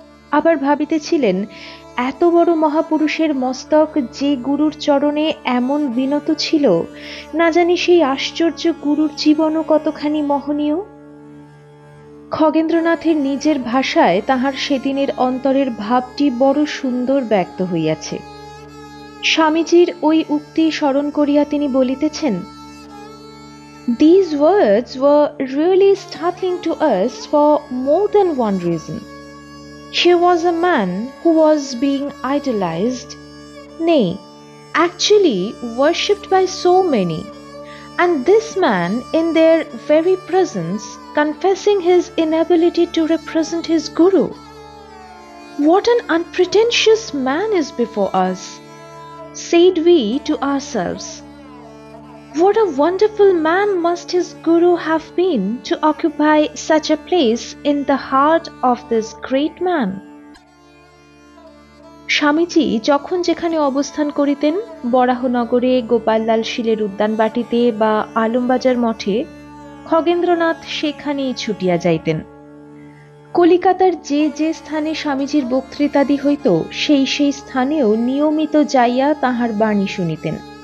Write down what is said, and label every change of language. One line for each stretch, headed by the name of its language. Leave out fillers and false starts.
Bangla: আবার ভাবিতেছিলেন, এত বড় মহাপুরুষের মস্তক যে গুরুর চরণে এমন বিনত ছিল, না জানি সেই আশ্চর্য গুরুর জীবনও কতখানি মহনীয়। খগেন্দ্রনাথের নিজের ভাষায় তাহার সেদিনের অন্তরের ভাবটি বড় সুন্দর ব্যক্ত হইয়াছে। স্বামীজীর ওই উক্তি স্মরণ করিয়া তিনি বলিতেছেন,
English: These words were really startling to us for more than one reason. Here was a man who was being idolized, nay, actually worshipped by so many, and this man in their very presence confessing his inability to represent his guru. What an unpretentious man is before us, said we to ourselves. What a wonderful man must his guru have been to occupy such a place in the heart of this great man.
Bangla: Swamiji যখন যেখানে অবস্থান করিতেন, বরাহনগরে, গোপাললাল শীলের উদ্যানবাটিতে বা আলমবাজার মঠে, খগেন্দ্রনাথ সেখানেই ছুটিয়া যাইতেন। কলিকাতার যে যে স্থানে স্বামীজীর বক্তৃতাদি হইত, সেই সেই স্থানেও নিয়মিত যাইয়া তাহার বাণী শুনিতেন।